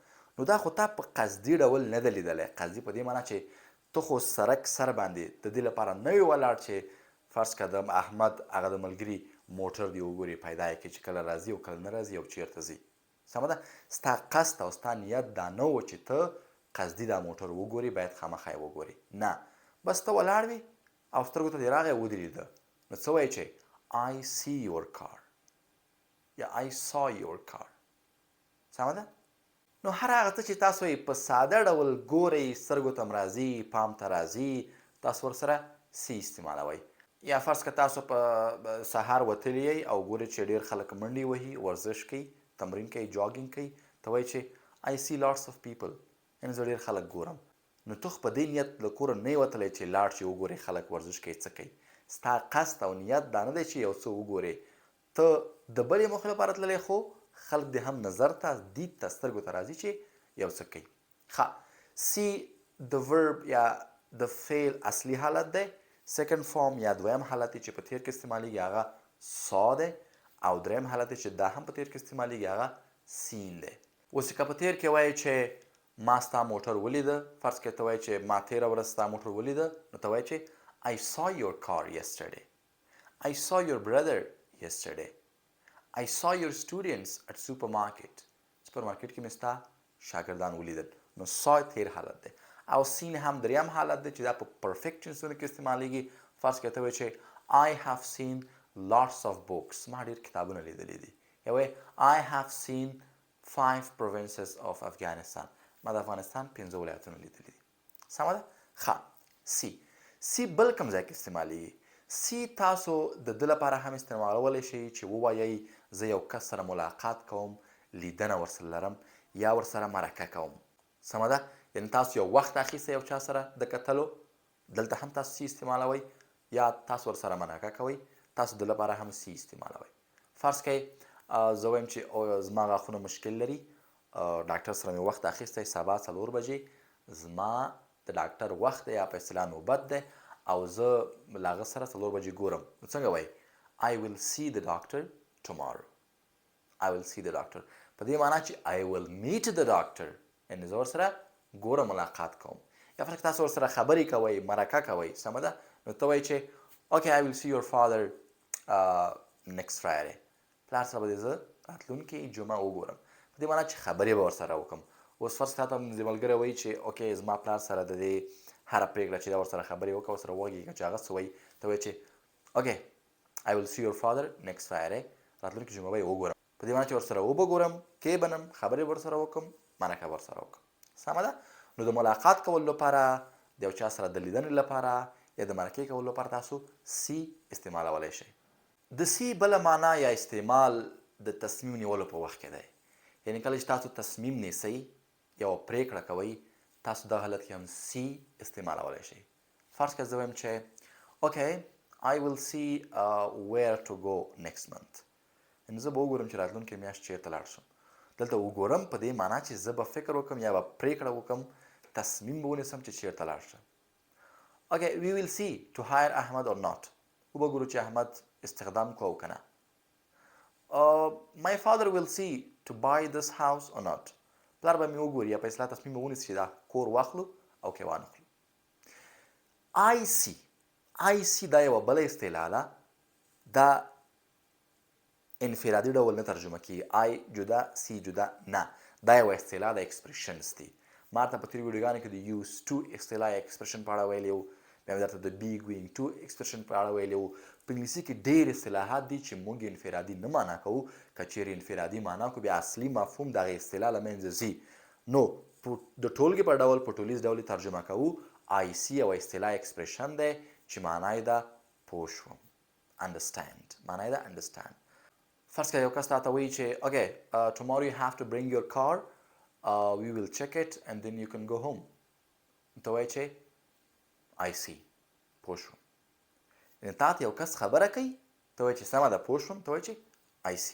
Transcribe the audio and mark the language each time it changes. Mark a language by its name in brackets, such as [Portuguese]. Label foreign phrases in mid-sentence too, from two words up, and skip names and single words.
[Pashto] نو دا خو تا په قصدي ډول نه ده لیدلی. قصدي په دې معنا چې ته خو سړک سر باندې د دې لپاره نه وي ولاړ چې فرض کړه د احمد هغه د ملګري موټر دې وګورې، پیدا یې کړې چې کله راځي او کله نه راځي او چېرته ځي. سمه ده؟ ستا قصد او ستا نیت دا نه و چې ته قصدي دا موټر وګورې، باید خامخا یې وګورې. نه، بس ته ولاړ وې او سترګو ته دې راغی ودرېده، نو څه وایې چې [English] I see your car [Pashto] یا [English] I saw your car. [Pashto] سمه ده؟ نو هر هغه څه چې تاسو یې په ساده ډول ګورئ، سترګو ته م راځي، پام ته راځي، تاسو ورسره سی استعمالوئ. یا فرض که تاسو په سهار وتلي یئ او ګورئ چې ډېر خلک منډې وهي، ورزش کوي، تمرین کوي، جاګینګ کوي، ته وایئ چې [English] I see lots of people، [Pashto] یعنې زه ډېر خلک ګورم. نو ته خو په دې نیت له کوره نه یې وتلی چې لاړ شي وګورې خلک ورزش کوي، څه کوي. ستا قصد او نیت دا نه دی چې یو څه وګورې، ته د بلې موخې لپاره تللی، خو خلک دې هم نظر ته، دید ته، سترګو ته راځي چې یو څه کوي. ښه، سی د ورب یا د فعل اصلي حالت دی. [English] second form [Pashto] یا دویم حالت چې په تیر کې استعمالیږي هغه سا دی، او دریم حالت چې دا هم په تیر کې استعمالیږي هغه سین دی. اوس که په تیر کې وایي چې ما ستا موټر ولیده، فرض کړه ته وایي چې ما تېره ورځ ستا موټر ولیده، نو ته وایي چې [English] I saw your car yesterday. I saw your brother yesterday. I saw your students at supermarket. [Pashto] سپرمارکیټ کې مې ستا شاګردان ولیدل. نو سا تیر حالت دی. او سین هم دریم حالت دی چې دا په پرفیکټ ټینسونو کې استعمالیږي. فرض کړه ته وایې چې [English] I have seen lots of books. [Pashto] ما ډېر کتابونه لیدلي دي. یا وایې [English] I have seen 5 provinces of Afghanistan. [Pashto] ما د افغانستان 5 ولایتونه لیدلي دي. سمه ده؟ ښه، سی بل کوم ځای کې استعمالیږي؟ سی تاسو د ده لپاره هم استعمالولی شئ چې ووایئ زه یو کس سره ملاقات کوم، لیدنه ورسره لرم یا ورسره مرکه کوم. سمه ده؟ یعنې تاسو یو وخت اخیستی یو چا سره د کتلو، دلته هم تاسو سی استعمالوئ، یا تاسو ورسره مرکه کوئ، تاسو د لپاره هم سی استعمالوئ. فرض کړئ زه وایم چې زما غاښونه مشکل لري، ډاکټر سره مې وخت اخیستی، سبا 4 بجې زما د ډاکټر وخت دی یا په اصطلاح نوبت دی او زه له هغه سره 4 بجې ګورم، نو څنګه وایي [English] I will see the doctor tomorrow. I will see the doctor [Pashto] په دې معنا چې [English] I will meet the doctor، [Pashto] یعنې زه ورسره ګورم، ملاقات کوم. یا فرض تاسو ورسره خبرې کوئ، مرکه کوئ، سمه ده؟ نو ته وایي چې [English] okay I will see your father next Friday. [Pashto] پلار سره به دې زه راتلونکې جمعه وګورم، په دې معنا چې خبرې به ورسره وکړم. اوس فرض کړه ته د ملګری وایي چې اوکې زما پلار سره د دې هره پرېکړه چې دا ورسره خبرې وکړه، ورسره وغږېږه چې هغه څه وایي، ته وایي چې اوکې [English] I will see your father next Friday. [Pashto] راتلونکې جمعه به یې وګورم، په دې معنا چې ورسره وبګورم، کېبنم، خبرې به ورسره وکړم، مرکه به ورسره وکړم. سمه ده؟ نو د ملاقات کولو لپاره، د یو چا سره د لیدنې لپاره یا د مرکې کولو لپاره تاسو سی استعمالولی شئ. د سی بله معنا یا استعمال د تصمیم نیولو په وخت کې دی یعنی کله چې تاسو تصمیم نیسئ یوه پریکړه کوئ تاسو دغه حالت کې هم سی استعمالولی شئ فرض کړه زه وایم چې اوکې [English] I will see where to go next month [Pashto] یعنې زه به وګورم چې راتلونکې میاشت چېرته لاړ شم دلته وګورم په دې معنا چې زه به فکر وکړم یا به پریکړه وکړم تصمیم به ونیسم چې چېرته لاړ شم [English] Okay, we will see to hire Ahmad or not. [Pashto] وبګورو چې احمد استخدام کو او کنه. [English] My father will see to buy this house or not. [Pashto] پلار به مې وګوري یا په اصلاح تصمیم به ونیسي چې دا کور واخلو او که وانخلو. [English] I see [Pashto] دا یوه بله اصطلاح ده. دا انفرادي ډول نه ترجمه کیږي. I جدا سی جدا نه. دا یوه اصطلاح د اکسپریشنز دي. ما ته په تېرو ویډیوګانو کې د [English] use to [Pashto] اصطلاح یا اکسپریشن په اړه ویلی وو بیا مې درته د [English] be going to [Pashto] اکسپریشن په اړه ویلی وو په انګلیسي کې ډېر اصطلاحات دي چې موږ انفرادي نه معنا کوو که چیرې انفرادي معنا کو بیا اصلي مفهوم د هغې اصطلاح له منځه ځي نو د ټولګې په ډول په ټولیز ډول ترجمه کوو [English] I see [Pashto] یوه اصطلاح اکسپریشن دی چې معنا یې ده پوه شوم understand معنا یې ده understand فرض کړه یو کس تاته وایي چې [English] okay tomorrow you have to bring your car we will check it and then you can go home [Pashto] ته وایي چې [English] I see [Pashto] پوه شوم یعنې تا ته یو کس خبره کوي ته وایي چې سمه ده پوه شوم ته وایي چې